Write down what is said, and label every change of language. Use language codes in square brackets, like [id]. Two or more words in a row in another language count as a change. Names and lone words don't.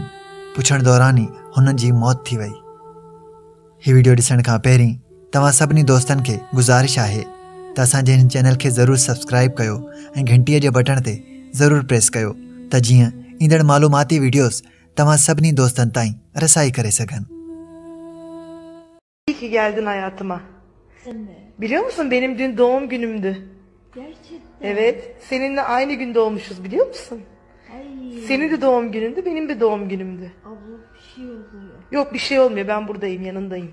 [sd] पुछण दौरान ई हुननि जी मौत थी वई। हीउ वीडियो ॾिसण खां पहिरीं तव्हां सभिनी दोस्तनि खे गुज़ारिश आहे त असांजे हिन चैनल खे ज़रूरु सब्सक्राइब कयो ऐं घंटीअ जे बटण ते ज़रूरु प्रेस कयो त जीअं ईंदड़ मालूमाती वीडियोस तव्हां सभिनी दोस्तनि ताईं रसाई करे सघनि। [tr] İyi ki geldin hayatıma. Sen de. Biliyor musun benim dün doğum günümdü. Gerçekten. Evet, seninle aynı gün doğmuşuz biliyor musun? Ay. Senin de doğum günündü, benim de doğum günümdü. Abla bir şey oluyor. Yok bir şey olmuyor, ben buradayım, yanındayım.